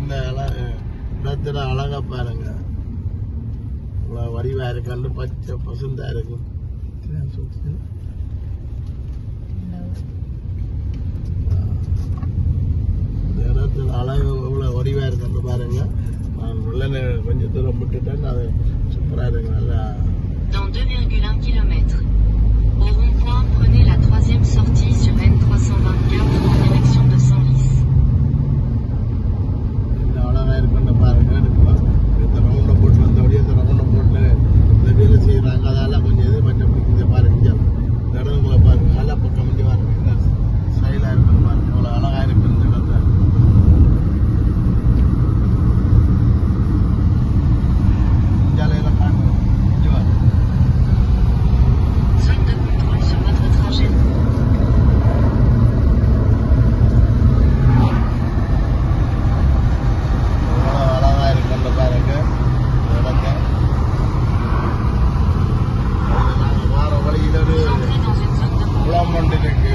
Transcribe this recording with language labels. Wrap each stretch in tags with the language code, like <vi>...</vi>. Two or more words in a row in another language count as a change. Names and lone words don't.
<ta>இந்த இடத்துல அழகா பாருங்க. இவ்வளோ வடிவாக இருக்கு. பச்சை பசுந்தா இருக்கு. இந்த இடத்துல அழகு இவ்வளோ வடிவாக இருக்கு பாருங்க. நான் உள்ள கொஞ்சம் தூரம் விட்டுட்டேன். அது சூப்பராக இருக்கு. நல்லா</ta> <fr>Dans 2,1 km. Au rond-point, prenez la 3e sortie sur N324 en direction de Senlis.</fr> <ta>இந்த அழகாக இருக்குன்னு பாருங்க. இந்த ரவுண்டை போட்டு வந்தபடியே இந்த ரவுண்டை போட்டு இந்த வேலை செய்கிறாங்க. அதெல்லாம் கொஞ்சம் இது பண்ண பிடிக்குது பாருங்க. இந்த இடங்களை பாருங்க. நல்லா பக்கம் வந்து பாருங்க. ஸ்டைலாக இருக்குன்னு பாருங்க. அவ்வளோ அழகாக இருக்கு இந்த இடத்த. இந்தியாவில பாருங்க.</ta> <fr>Zone de contrôle sur votre trajet.</fr> <ta>அழகாக இருக்குன்னு பாருங்க. இடத்த நாங்கள் வார வழியில் ஒரு குளம் ஒன்று இருக்கு.</ta>